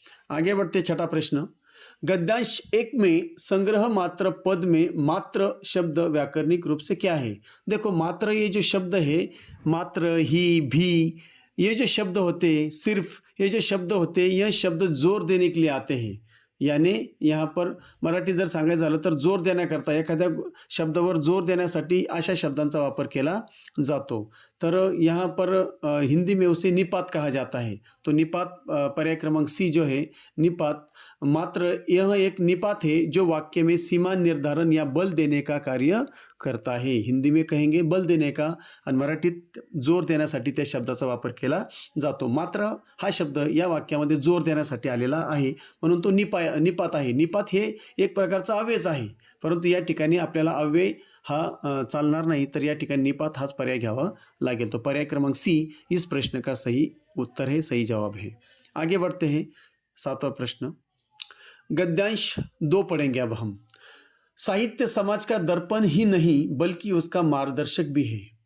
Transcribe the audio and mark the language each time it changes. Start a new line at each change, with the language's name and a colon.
Hindi: आगे बढ़ते 6ठा प्रश्न. गद्यांश 1 में संग्रह मात्र पद में मात्र शब्द व्याकरणिक रूप से क्या है? देखो मात्र, ये जो शब्द है, मात्र, ही, भी, ये जो शब्द होते हैं, सिर्फ, ये जो शब्द होते हैं, यह शब्द जोर देने के लिए आते हैं. यानी यहाँ पर
Marathi: मराठी जर सांगायचं झालं तर जोर देण्याकरता, एखाद्या शब्दावर जोर देण्यासाठी अशा शब्दांचा वापर केला जातो.
Hindi: तर यहाँ पर हिंदी में उसे निपात कहा जाता है. तो निपात, पर्याय क्रमांक सी जो है निपात, मात्र यह एक निपात है जो वाक्य में सीमा निर्धारण या बल देने का कार्य करता है. हिंदी में कहेंगे बल देने का,
Marathi: आणि मराठीत जोर देण्यासाठी त्या शब्दाचा वापर केला जातो. मात्र हा शब्द या वाक्यामध्ये जोर देण्यासाठी आलेला आहे, म्हणून तो निपात आहे. निपात हे एक प्रकारचा अव्ययच आहे, परंतु या ठिकाणी आपल्याला अव्यय हा चालणार नाही, तर या ठिकाणी निपात हाच पर्याय घ्यावा लागेल. तो पर्याय क्रमांक सी
Hindi: इस प्रश्न का सही उत्तर है, सही जवाब है. आगे बढ़ते हैं. 7वां प्रश्न. गद्यांश 2 पढ़ेंगे अब हम. साहित्य समाज का दर्पण ही नहीं बल्कि उसका मार्गदर्शक भी है.